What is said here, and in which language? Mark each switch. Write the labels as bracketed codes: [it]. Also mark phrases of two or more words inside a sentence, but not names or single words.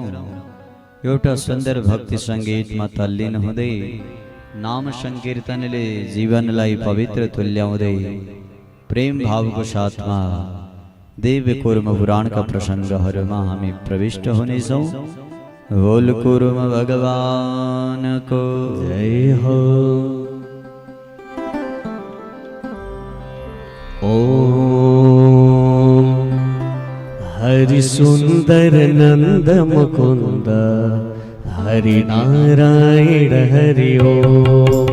[ne] एउटा सुन्दर भक्ति संगीतमा तल्लीन हुँदै नाम संकीर्तनले जीवनलाई पवित्र तुल्याउँदै प्रेम भावको साथमा दिव्य कूर्म पुराणका प्रसंगहरूमा हामी प्रविष्ट हुनेछौं। बोल कूर्म भगवानको जय हो। [sa] ओम हरि सुंदर नंद मुकुंद हरि नारायण हरि ओम।